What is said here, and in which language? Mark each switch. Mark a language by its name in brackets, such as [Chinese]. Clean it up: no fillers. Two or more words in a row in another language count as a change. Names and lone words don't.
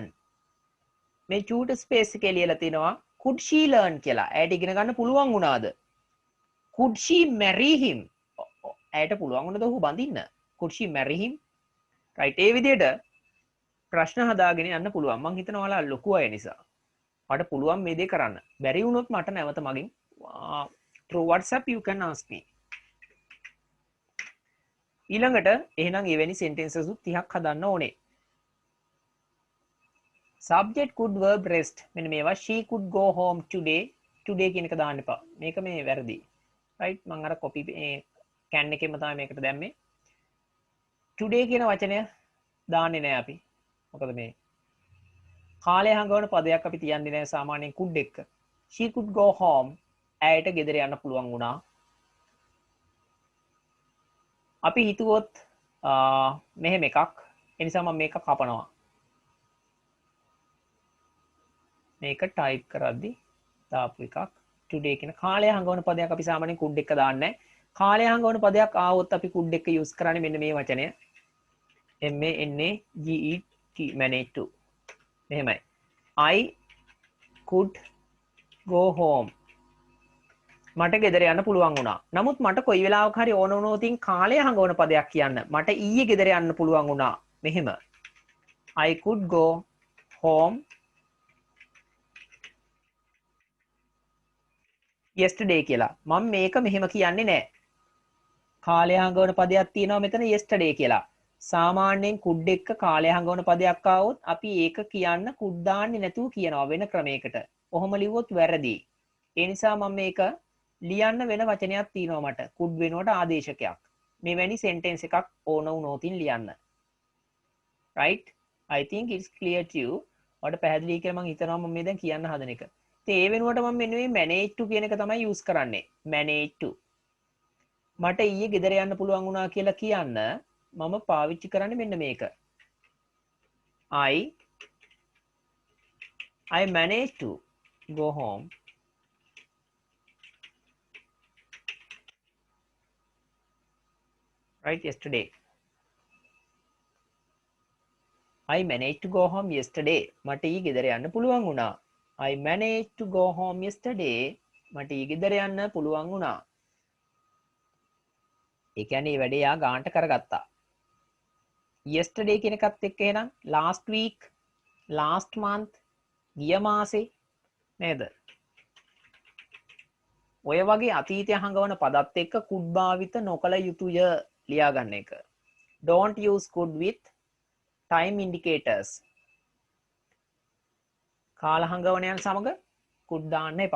[Sinhala] මේ චූට ස්පේස් එකේ ලියලා තිනවා [English] could she learn [Sinhala] කියලා. ඇයට ඉගෙන ගන්න පුළුවන් වුණාද? [English] could she marry him? [Sinhala] ඇයට පුළුවන් වුණාද ඔහු බඳින්න? [English] could she marry him? [Sinhala] right ඒ විදිහට ප්‍රශ්න හදාගෙන යන්න පුළුවන්. මං හිතනවා ඔයාලා ලොකු අය නිසා. මට පුළුවන් මේ දේ කරන්න. බැරි වුණොත් මට නැවත මගින් [English] through WhatsApp you can ask me. [Sinhala] ඊළඟට එහෙනම් එවැනි sentences 30ක් හදන්න ඕනේ. [English] subject could verb rest [Sinhala] මෙන්න මේවා [English] she could go home today [Sinhala] කියන එක දාන්න එපා. මේක මේ වැරදි. right මම අර [English] copy can [Sinhala] එකෙම තමයි මේකට දැම්මේ. today කියන වචනය දාන්නේ නැහැ අපි. මොකද මේ කාලය හංගවන පදයක් අපි තියන්නේ නැහැ සාමාන්‍යයෙන් could එක්ක. [English] she could go home [Sinhala] ඇයට ගෙදර යන්න පුළුවන් වුණා. අපි හිතුවොත් මෙහෙම එකක්. ඒ නිසා මම මේක කපනවා. මේක ටයිප් කරද්දි දාපු එකක්. today කියන කාලය හංගවන පදයක් අපි සාමාන්‍යයෙන් could එක දාන්නේ නැහැ. කාලය හංගවන පදයක් ආවොත් අපි could එක යූස් කරන්නේ මෙන්න මේ වචනය. [English] manage manage to. මෙහෙමයි. I could go home. [Sinhala] මට ගෙදර යන්න පුළුවන් වුණා. නමුත් මට කොයි වෙලාවක හරි ඕන වුණොතින් කාලය හංගවන පදයක් කියන්න. මට ඊයේ ගෙදර යන්න පුළුවන් වුණා. මෙහෙම. [English] I could go home yesterday කියලා. [Sinhala] මම මේක මෙහෙම කියන්නේ නැහැ. කාලය හංගවන පදයක් තියෙනවා මෙතන yesterday කියලා. සාමාන්‍යයෙන් could එක්ක කාලය හංගවන පදයක් ආවොත් අපි ඒක කියන්න could දාන්නේ නැතුව කියනවා වෙන ක්‍රමයකට. ඔහොම ලිව්වොත් වැරදි. ඒ නිසා මම මේක ලියන්න වෙන වචනයක් තියෙනවා මට. could වෙනුවට ආදේශකයක්. මෙවැනි sentence එකක් ඕන වුණොතින් ලියන්න. [English] right? I think it's clear to you. [Sinhala] ඔයාලට පැහැදිලි කියලා මම හිතනවා මම මේ දැන් කියන්න හදන එක. ඉතින් ඒ වෙනුවට මම මෙන්න මේ [English] manage to [Sinhala] කියන එක තමයි use කරන්නේ. [English] manage to. [Sinhala] මට ඊයේ ගෙදර යන්න පුළුවන් වුණා කියලා කියන්න මම පාවිච්චි කරන්නේ මෙන්න මේක. [English] I managed to go home right yesterday. I managed to go home yesterday. [Sinhala] මට ඊයේ ගෙදර යන්න පුළුවන් වුණා. [English] I managed to go home yesterday. [Sinhala] මට ඊයේ ගෙදර යන්න පුළුවන් වුණා. ඒ කියන්නේ මේ වැඩේ යා ගානට කරගත්තා. yesterday කියන එකත් එක්ක එහෙනම් [English] last week, last month, [Sinhala] ගිය මාසේ නේද? ඔය වගේ අතීතය හංගවන පදත් එක්ක could භාවිත නොකළ යුතුය ලියා ගන්න එක. [English] Don't use could with time indicators. [Sinhala] කාල හංගවනයන් සමග could දාන්න එපා.